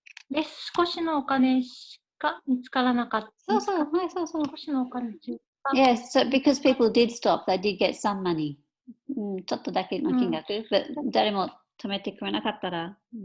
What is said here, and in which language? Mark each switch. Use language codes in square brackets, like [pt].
[ja] で、少しのお金しか見つからなかった。少しのお金。 [en] Yes, so because people did stop, they did get some money. [ja] ちょっとだけの金額、but 誰も止めてくれなかったら、